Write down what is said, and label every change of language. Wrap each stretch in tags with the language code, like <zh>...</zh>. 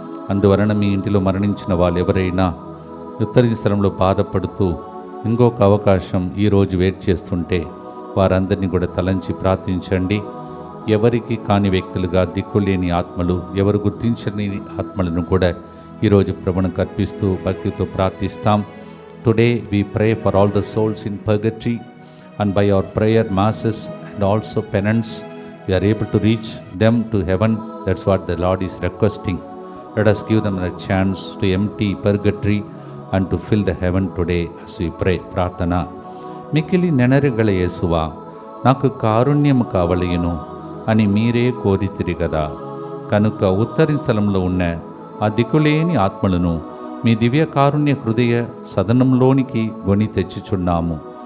<te>అందువలన మీ ఇంటిలో మరణించిన వాళ్ళు ఎవరైనా ఉత్తర స్థలంలో బాధపడుతూ ఇంకొక అవకాశం ఈరోజు వెయిట్ చేస్తుంటే వారందరినీ కూడా తలంచి ప్రార్థించండి. ఎవరికి కాని వ్యక్తులుగా దిక్కులేని ఆత్మలు, ఎవరు గుర్తించని ఆత్మలను కూడా ఈరోజు ప్రభువుకు అర్పిస్తూ భక్తితో ప్రార్థిస్తాం.</te> <en>Today we pray for all the souls in purgatory, and by our prayer, masses and also penance, we are able to reach them to heaven. That's what the Lord is requesting. Let us give them a chance to empty purgatory and to fill the heaven today as we pray.</en> <te>ప్రార్థన. మిక్కిలి నెనరుగల యేసువా, నాకు కారుణ్యము కావలయును అని మీరే కోరితిరి కదా. కనుక ఉత్తరి స్థలంలో ఉన్న ఆ దిక్కులేని ఆత్మలను మీ దివ్య కారుణ్య హృదయ సదనంలోనికి గొని తెచ్చుచున్నాము.</te>